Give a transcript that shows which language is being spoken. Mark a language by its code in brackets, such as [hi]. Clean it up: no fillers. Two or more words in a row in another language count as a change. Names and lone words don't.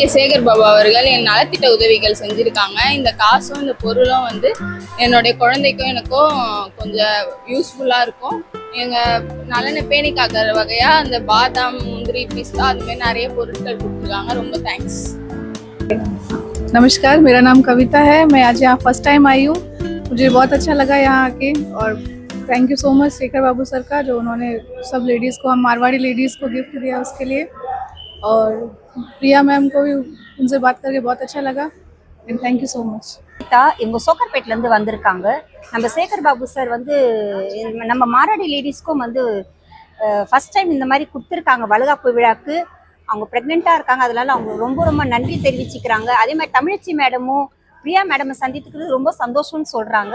[ta] சேகர் பாபு அவர்கள் என் நலத்திட்ட உதவிகள் செஞ்சுருக்காங்க. இந்த காசும் இந்த பொருளும் வந்து என்னுடைய குழந்தைக்கும் எனக்கும் கொஞ்சம் யூஸ்ஃபுல்லாக இருக்கும். எங்கள் நலனை பேணி காக்கிற வகையாக அந்த பாதாம், முந்திரி, பிஸ்தா அதுமாதிரி நிறைய பொருட்கள் கொடுத்துருக்காங்க. ரொம்ப தேங்க்ஸ். [hi] नमस्कार, मेरा नाम कविता है। मैं आज यहाँ [en] first time [hi] आई हूँ। मुझे बहुत अच्छा लगा यहाँ आके और [en] thank you so much [hi] शेखर बाबू सर का, जो उन्होंने सब लेडीज़ को, हम मारवाड़ी लेडीज़ को गिफ्ट दिया उसके लिए। और प्रिया मैम को भी उनसे बात करके बहुत अच्छा लगा [en] and thank you so much. [ta] இவங்க சோக்கர்பேட்லேருந்து வந்திருக்காங்க. நம்ம சேகர் பாபு சார் வந்து நம்ம மாராடி லேடிஸ்க்கும் வந்து [en] first time [ta] இந்த மாதிரி கொடுத்துருக்காங்க வளைகாப்பு விழாக்கு. அவங்க ப்ரெக்னெண்ட்டாக இருக்காங்க, அதனால அவங்க ரொம்ப ரொம்ப நன்றி தெரிவிச்சுக்கிறாங்க. அதே மாதிரி தமிழச்சி மேடமும் பிரியா மேடமை சந்தித்துக்கிறது ரொம்ப சந்தோஷம்னு சொல்கிறாங்க.